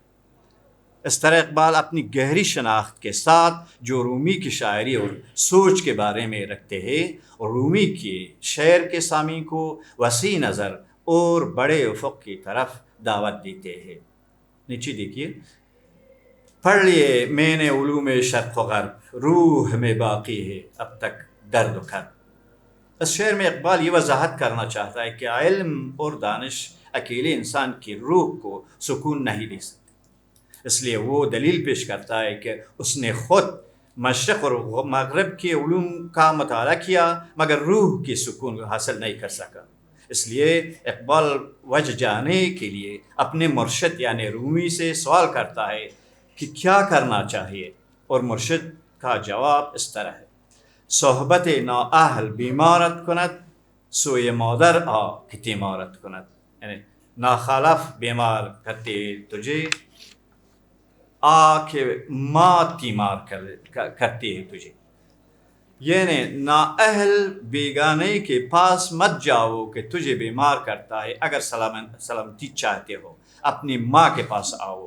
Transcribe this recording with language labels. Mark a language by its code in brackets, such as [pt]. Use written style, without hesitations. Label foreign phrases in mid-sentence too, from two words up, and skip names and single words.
[ur] اس طرح اقبال اپنی گہری شناخت کے ساتھ جو رومی کی شاعری اور سوچ کے بارے میں رکھتے ہیں اور رومی کے شعر کے سامعین کو وسیع نظر اور بڑے افق کی طرف دعوت دیتے ہیں. نیچے دیکھیے، پڑھ لیے میں نے علوم شرق و غرب، روح میں باقی ہے اب تک درد و کرب. اس شعر میں اقبال یہ وضاحت کرنا چاہتا ہے کہ علم اور دانش اکیلے انسان کی روح کو سکون نہیں دے سکتے. اس لیے وہ دلیل پیش کرتا ہے کہ اس نے خود مشرق اور مغرب کے علوم کا مطالعہ کیا مگر روح کی سکون حاصل نہیں کر سکا. اس لیے اقبال وجہ جانے کے لیے اپنے مرشد یعنی رومی سے سوال کرتا ہے کہ کیا کرنا چاہیے، اور مرشد کا جواب اس طرح ہے: [fa] صحبت نااہل بیمارت کند، سوی مادر آ کہ تیمارت کند. [ur] یعنی ناخالف بیمار کرتے تجھے، آ کہ ماں تیمار کرتی ہے تجھے. یعنی نااہل بیگانے کے پاس مت جاؤ کہ تجھے بیمار کرتا ہے، اگر سلامتی چاہتے ہو اپنی ماں کے پاس آؤ.